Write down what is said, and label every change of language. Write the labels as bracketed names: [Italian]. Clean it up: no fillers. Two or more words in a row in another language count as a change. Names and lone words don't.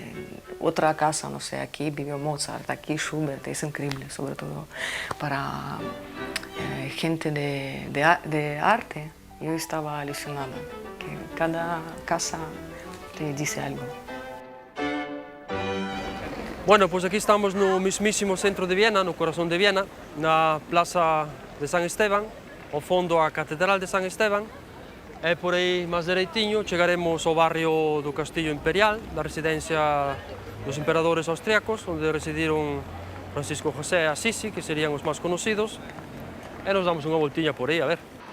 [Spanish] Otra casa, no sé, aquí vivió Mozart, aquí Schubert, es increíble, sobre todo para gente de arte. Yo estaba alucinada, que cada casa te dice algo. [Galician] Bueno, pois aquí estamos no mismísimo centro de Viena, no corazón de Viena, na Plaza de San Esteban, ao fondo a Catedral de San Esteban. E por aí, máis dereitiño, chegaremos ao barrio do Castillo Imperial, da residencia dos emperadores austríacos, onde residiron Francisco José e Assisi, que serían os máis conocidos, e nos damos unha voltiña por aí, a ver.